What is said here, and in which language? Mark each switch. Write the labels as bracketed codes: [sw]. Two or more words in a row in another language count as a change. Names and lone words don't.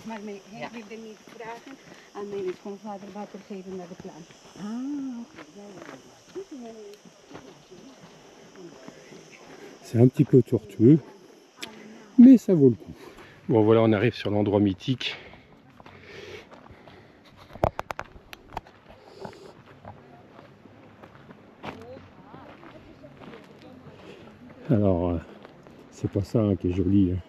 [nl] Maar hij wilde niet vragen aan mijn schoonvader water geven naar de plant. [fr] C'est un petit peu tortueux, mais ça vaut le coup. Bon voilà, on arrive sur l'endroit mythique. Alors, c'est pas ça, hein, qui est joli, hein.